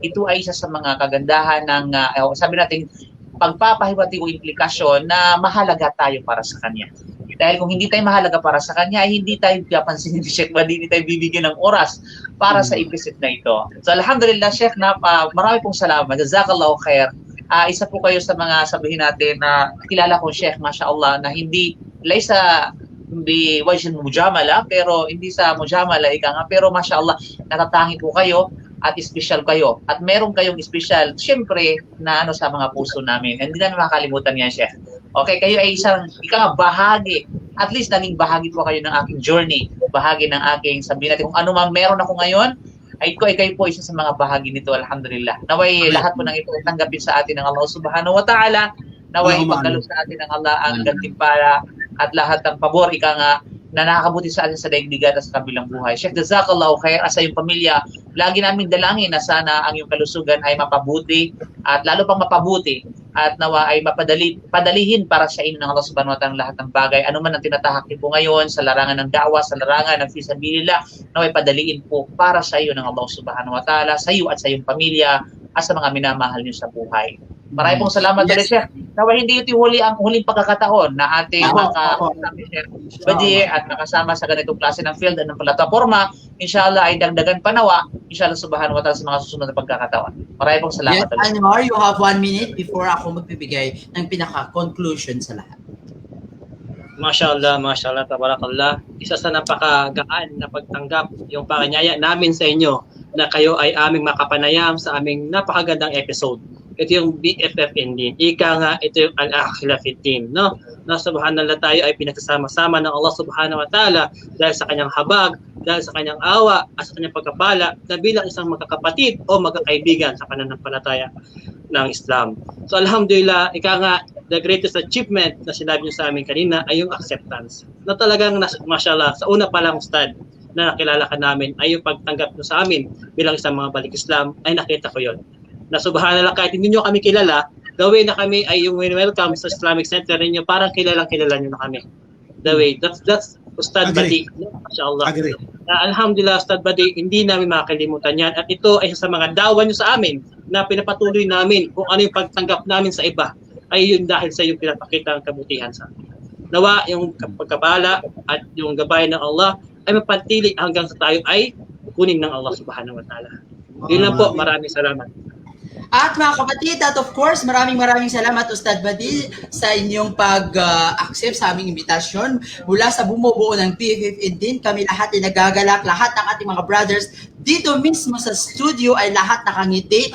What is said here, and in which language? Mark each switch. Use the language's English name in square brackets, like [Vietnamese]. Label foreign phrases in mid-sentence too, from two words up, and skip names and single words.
[Filipino] Ito ay isa sa mga kagandahan ng, sabi natin, pagpapahiwati o implikasyon na mahalaga tayo para sa Kanya. Dahil kung hindi tayo mahalaga para sa Kanya, ay hindi tayo papansinin ni Sheikh Badi, hindi tayo bibigyan ng oras para sa implicit na ito. So alhamdulillah, Sheikh, marami pong salamat. [Arabic] جزاك الله خير. [Filipino] Isa po kayo sa mga sabihin natin na kilala ko, Sheikh, mashallah, na hindi wajin mujamala, pero hindi sa mujamala, pero mashallah, natatangi po kayo at special kayo. At meron kayong special, syempre, na sa mga puso namin. Hindi na makakalimutan yan, Sheikh. Okay, kayo ay bahagi. [English] At least [Filipino] naging bahagi po kayo ng aking journey. Bahagi ng aking, sabihin natin, kung ano man meron ako ngayon, ay kayo po isa sa mga bahagi nito, alhamdulillah. Naway lahat po ng ito ay tanggapin sa atin ng [Arabic] الله سبحانه وتعالى. [Filipino] Naway ipagkaloob sa atin ng Allah ang gantimpala at lahat ng pabor, na nakakabuti sa atin sa daigdigan at sa kabilang buhay. [Arabic] شيخ جزاك الله خير. [Filipino] Sa iyong pamilya, lagi namin dalangin na sana ang iyong kalusugan ay mapabuti at lalo pang mapabuti at nawa ay padalihin para sa inyo ng [Arabic] الله سبحانه وتعالى [Filipino] lahat ng bagay. Ano man ang tinatahak niyo po ngayon sa larangan ng da'wa, sa larangan ng fisabilillah, nawa ay padaliin po para sa iyo ng [Arabic] الله سبحانه وتعالى, [Filipino] sa iyo at sa iyong pamilya at sa mga minamahal niyo sa buhay. Maraming pong salamat ulit, Sheikh. Nawa hindi ito ang huling pagkakataon na ating Badi at nakasama sa ganitong klase ng field at ng plataforma. Inshallah ay dagdagan pa nawa. [Arabic] إن شاء الله سبحانه وتعالى [Filipino] sa mga susunod na pagkakataon. Maraming pong salamat ulit. Anwar, [English] you have 1 minute before [Filipino] ako magbibigay ng pinaka-conclusion sa lahat. [Arabic] ما شاء الله تبارك الله. [Filipino] Isa sa napakagaan na pagtanggap yung pakanyaya namin sa inyo na kayo ay aming makapanayam sa aming napakagandang episode. Ito yung BFFND. Ika nga, ito yung Al-Akhila Fitin, no? Na subhanallah tayo ay pinagsasama-sama ng [Arabic] الله سبحانه وتعالى [Filipino] dahil sa kanyang habag, dahil sa kanyang awa, at sa kanyang pagkapala na bilang isang magkakapatid o magkakaibigan sa pananampalataya ng Islam. So alhamdulillah, ika nga, [English] the greatest achievement [Filipino] na sinabi niyo sa amin kanina ay yung acceptance. Na talagang, mashallah, sa una pa lang, Ustad, na nakilala ka namin ay yung pagtanggap niyo sa amin bilang isang mga balik Islam ay nakita ko yon. Na subhanallah, kahit hindi nyo kami kilala, gawin na kami ay yung welcome sa Islamic Center ninyo, parang kilala nyo na kami. [English] The way, that's Ustad Badi. MashaAllah. [Filipino] Alhamdulillah, Ustad Badi, hindi namin makakalimutan yan. At ito ay sa mga dawa nyo sa amin na pinapatuloy namin kung ano yung pagtanggap namin sa iba. Ay yun dahil sa yung pinapakita ng kabutihan sa amin. Nawa yung pagkabala at yung gabay ng Allah ay mapantili hanggang sa tayo ay kunin ng [Arabic] الله سبحانه وتعالى. [Filipino] Yun lang po, maraming salamat. At mga kapatid, at [English] of course, [Filipino] maraming salamat Ustad Badil sa inyong pag-accept sa aming imbitasyon. Mula sa bumubuo ng PFF din, kami lahat ay nagagalak, lahat ng ating mga brothers dito mismo sa studio ay lahat nakangiti.